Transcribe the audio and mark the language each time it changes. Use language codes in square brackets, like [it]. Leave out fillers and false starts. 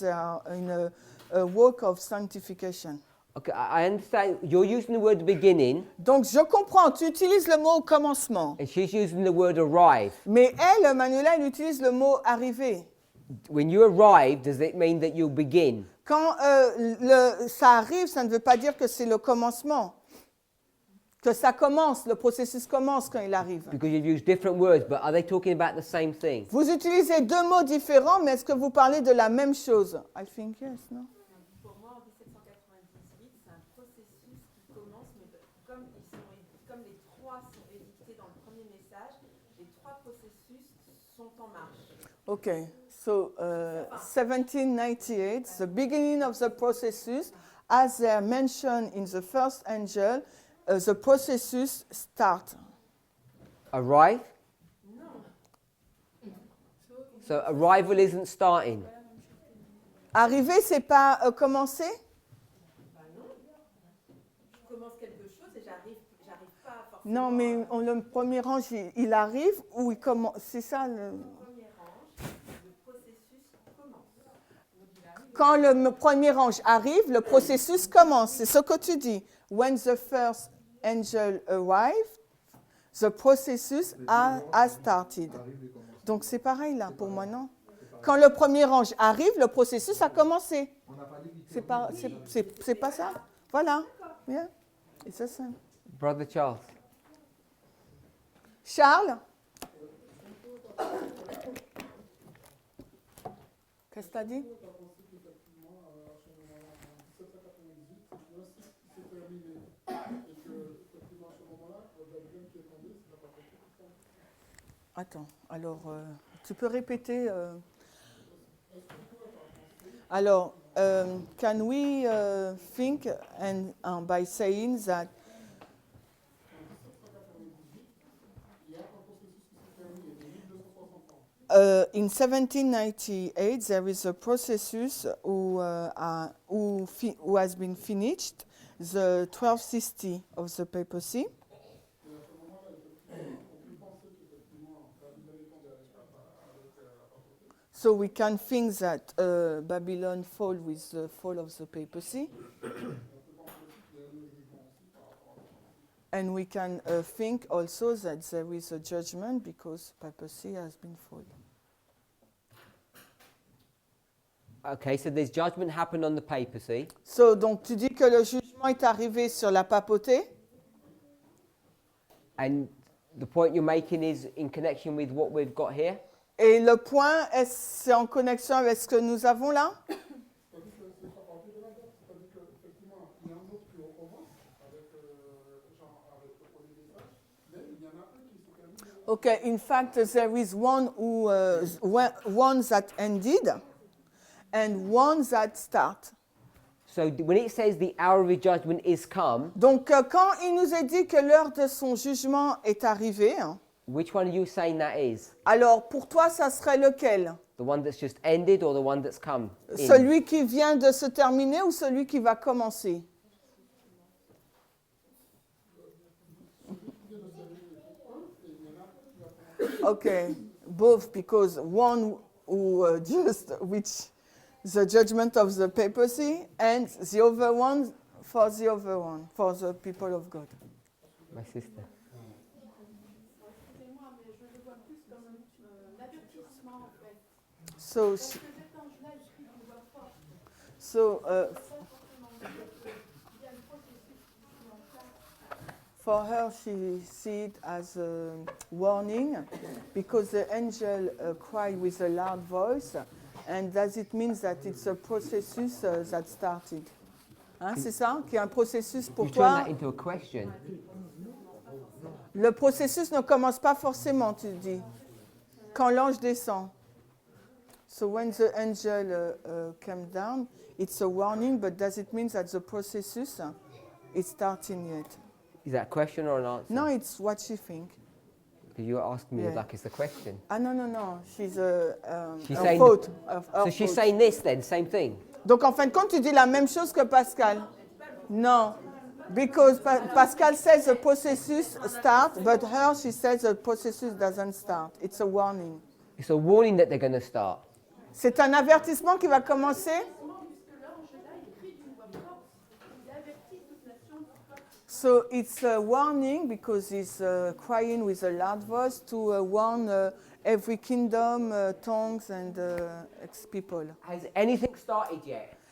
[en] They are in a work of sanctification. Okay, I understand you're using the word beginning [fr] Donc je comprends, tu utilises le mot au commencement. [en] and she's using the word arrive. [fr] Mais elle, Manuela, elle utilise le mot arriver. [en] When you arrive, does it mean that you'll begin? [fr] Quand ça arrive, ça ne veut pas dire que c'est le commencement. Que ça commence, le processus commence quand il arrive. [en] Because you've used different words, but are they talking about the same thing? [fr] Vous utilisez deux mots différents, mais est-ce que vous parlez de la même chose? [en] I think yes, no? [fr] Pour moi, en 1798, c'est un processus qui commence, mais comme les trois sont édictés dans le premier message, les trois processus sont en marche. [en] Okay, so 1798, the beginning of the processus, as they are mentioned in the first angel, the processus start. Arrive? So arrival isn't starting. [fr] Arriver, c'est pas commencer? Ben non, je commence quelque chose et j'arrive pas forcément. Non, mais le premier ange, il arrive ou il commence? C'est ça le... Premier ange, le processus commence. Quand le premier ange arrive, le processus commence. C'est ce que tu dis. [en] When the first angel arrived, the processus has started. [fr] Donc c'est pareil là pour moi, non? Quand le premier ange arrive, le processus a commencé. C'est pas ça? Voilà. [en] Yeah. It's the same. Brother Charles. Charles? [fr] Qu'est-ce que tu as dit? Et que, effectivement, à ce moment-là, Babylone qui est tombée, Attends, alors, tu peux répéter Alors, [en] can we think and by saying that in 1798 there is a processus who has been finished, the 1260 of the papacy. So we can think that Babylon fall with the fall of the papacy. And we can think also that there is a judgment because papacy has been fall. Okay, so there's judgment happened on the papacy. [fr] So, donc tu dis que le jugement est arrivé sur la papauté. [en] And the point you're making is in connection with what we've got here? [fr] Et le point, c'est en connexion avec ce que nous avons là? [en] Okay, in fact, there is one that ended and one that start. So when it says the hour of his judgment is come, [fr] Donc, quand il nous est dit que l'heure de son jugement est arrivée, [en] which one are you saying that is? [fr] alors pour toi, ça serait lequel? [en] The one that's just ended or the one that's come in? [fr] Celui qui vient de se terminer ou celui qui va commencer? [en] Okay, both, because one who which the judgment of the papacy, and the other one, for the people of God. My sister. [fr] Excusez-moi, mais je le vois plus comme un avertissement, en fait. [en] So, [fr] Parce que cet ange-là, il crie d'une voix forte. [en] so for her, she sees it as a warning because the angel cried with a loud voice, and does it mean that it's a processus that started? [fr] Hein, c'est ça? Qu'il y a un processus pour [en] You turn [fr] toi? [en] that into a question. [fr] Le processus ne commence pas forcément, tu dis, quand l'ange descend. [en] So when the angel came down, it's a warning, but does it mean that the processus is starting yet? Is that a question or an answer? No, it's what she thinks. Because you asked me Yeah. like it's a question. Ah no. She's She's a saying thought. So she's saying this then, same thing. [fr] Donc en fin de compte, tu dis la même chose que Pascal. Non. [en] Because Pascal says the processus starts, but her, she says the processus doesn't start. It's a warning. It's a warning that they're going to start. [fr] C'est un avertissement qui va commencer. [en] So it's a warning because he's crying with a loud voice to warn every kingdom, tongues and people. Has anything started yet?